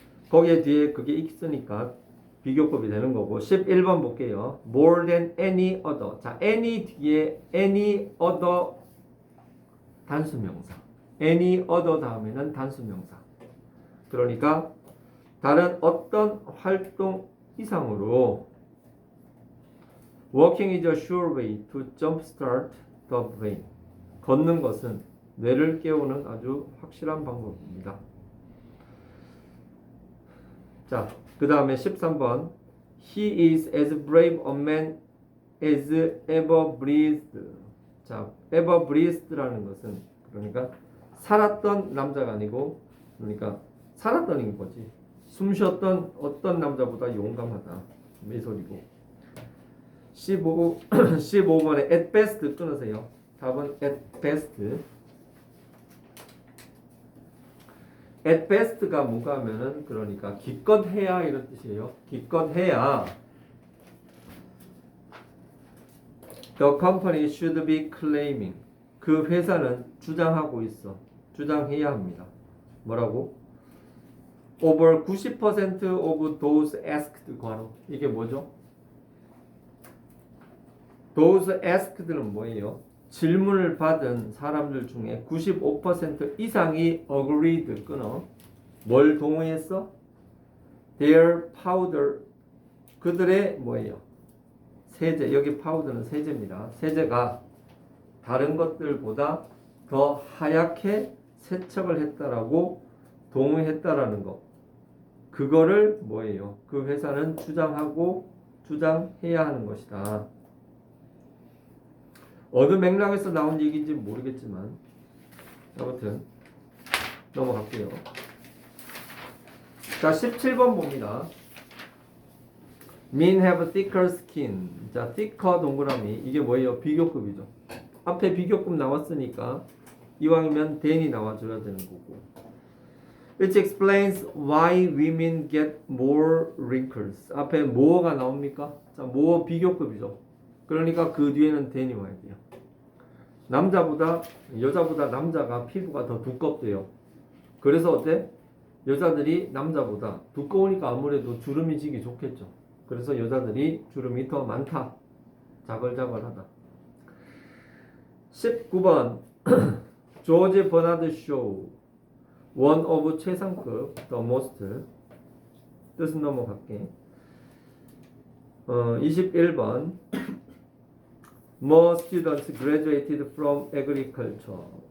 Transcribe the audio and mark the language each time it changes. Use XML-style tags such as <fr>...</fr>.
<ko>거기에 뒤에 그게 있으니까 비교급이 되는 거고. 11번 볼게요.</ko> <en>More than any other.</en> <ko>자, any 뒤에 any other 단수명사. any other 다음에는 단수명사. 그러니까 다른 어떤 활동 이상으로</ko> <en>walking is a sure way to jumpstart the brain.</en> <ko>걷는 것은 뇌를 깨우는 아주 확실한 방법입니다. 자, 그 다음에 13번.</ko> <en>He is as brave a man as ever breathed.</en> <ko>자, ever breathed라는 것은 그러니까 살았던 남자가 아니고 그러니까 살았던 거지. 숨 쉬었던 어떤 남자보다 용감하다. 이 소리고. 15번에 at best 끊으세요. 답은 at best. at best가 뭔가 하면은 그러니까 기껏 해야 이런 뜻이에요. 기껏 해야</ko> <en>the company should be claiming.</en> <ko>그 회사는 주장하고 있어. 주장해야 합니다. 뭐라고?</ko> <en>over 90% of those asked</en> <ko>괄호. 이게 뭐죠? those asked는 뭐예요? 질문을 받은 사람들 중에 95% 이상이 agreed 끊어. 뭘 동의했어?</ko> <en>their powder.</en> <ko>그들의 뭐예요? 세제. 여기 파우더는 세제입니다. 세제가 다른 것들보다 더 하얗게 세척을 했다라고 동의했다라는 거. 그거를 뭐예요? 그 회사는 주장해야 하는 것이다. 어느 맥락에서 나온 얘기인지 모르겠지만 아무튼 넘어갈게요.</ko> <en>자, 17번 봅니다. Men have thicker skin.</en> <ko>자, thicker 동그라미. 이게 뭐예요? 비교급이죠. 앞에 비교급 나왔으니까 이왕이면 than이 나와줘야 되는 거고.</ko> <en>Which explains why women get more wrinkles.</en> <ko>앞에 more가 나옵니까? 자, more 비교급이죠. 그러니까 그 뒤에는 than이 와야 돼요. 여자보다 남자가 피부가 더 두껍대요. 그래서 어때? 여자들이 남자보다 두꺼우니까 아무래도 주름이 지기 좋겠죠. 그래서 여자들이 주름이 더 많다. 자글자글하다. 19번 조지 버나드 쇼 one of 최상급 the most. 뜻은 넘어갈게.</ko> <en>21번 More students graduated from agriculture.</en>